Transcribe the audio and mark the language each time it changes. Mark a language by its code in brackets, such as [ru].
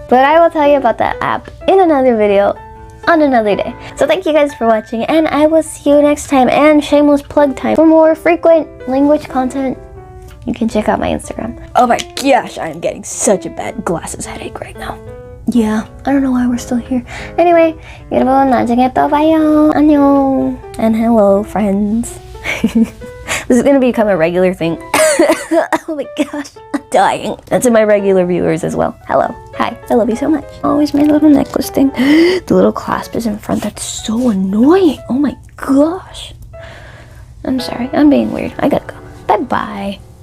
[en] But I will tell you about that app in another video on another day. So thank you guys for watching, and I will see you next time. And shameless plug time. For more frequent language content, you can check out my Instagram. Oh my gosh, I'm getting such a bad glasses headache right now. Yeah, I don't know why we're still here. Anyway, [ko] 여러분 나중에 또 봐요. 안녕. [en] And hello, friends. This is gonna become a regular thing. Oh my gosh, I'm dying. That's in my regular viewers as well. Hello. Hi. I love you so much. Always my little necklace thing. The little clasp is in front. That's so annoying. Oh my gosh. I'm sorry. I'm being weird. I gotta go. Bye-bye.